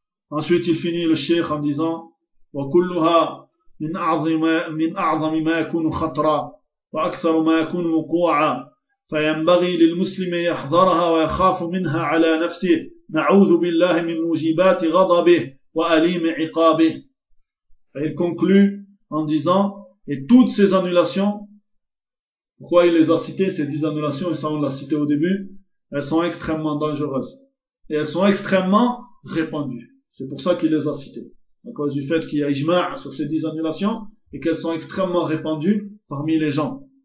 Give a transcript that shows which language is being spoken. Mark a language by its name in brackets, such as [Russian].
[French] Ensuite, il finit le cheikh en disant « Wa kulluha » [Arabic] من أعظم ما يكون خطرا وأكثر ما يكون وقوعا فينبغي للمسلم يحذرها ويخاف منها على نفسه نعوذ بالله من موجبات غضبه وأليم عقابه. [French] Il conclut en disant, et toutes ces annulations, pourquoi il les a citées, ces 10 annulations, et ça on l'a cité au début, elles sont extrêmement dangereuses. Et elles sont extrêmement répandues. C'est pour ça qu'il les a citées. À cause du fait qu'il y a ijma' sur ces 10 annulations, et qu'elles sont extrêmement répandues parmi les gens.